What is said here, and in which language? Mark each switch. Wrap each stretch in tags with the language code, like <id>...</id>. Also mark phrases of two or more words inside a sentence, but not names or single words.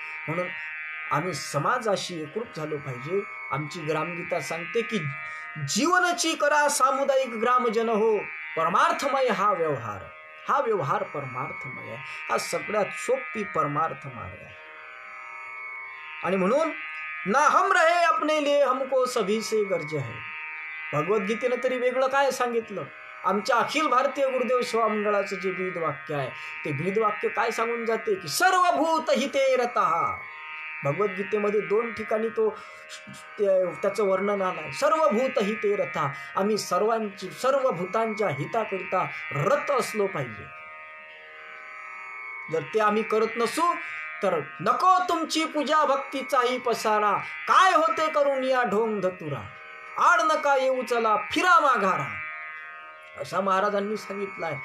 <mr>म्हणून आम्ही समाजाशी एकरूप झालो पाहिजे. आमची ग्रामगीता सांगते की जीवनची करा सामुदायिक ग्रामजन हो, परमार्थमय हा व्यवहार परमार्थमय आहे. हा सगळ्यात सोपी परमार्थ मार्ग आहे. आणि म्हणून</mr> <hi>ना हम रहे अपने लिए हमको सभी से गरज है.</hi> <mr>भगवद्गीतेनं तरी वेगळं काय सांगितलं? आमच्या अखिल भारतीय गुरुदेव सेवा मंडळाचं जे ब्रीद वाक्य आहे ते ब्रीद वाक्य काय सांगून जाते की</mr> <sa>सर्वभूत हिते रतः.</sa> <mr>भगवद्गीतेमध्ये 2 ठिकाणी त्याचं वर्णन आलं.</mr> <sa>सर्वभूत हिते रतः,</sa> <mr>आम्ही सर्व भूतांच्या हिताकरिता रत असलो पाहिजे. जर ते आम्ही करत नसू तर नको तुमची पूजा भक्तीचाही पसारा, काय होते करून या ढोंग धतुरा, आड नका येऊ चला फिरा माघारा, असा महाराजांनी सांगितलं आहे.</mr>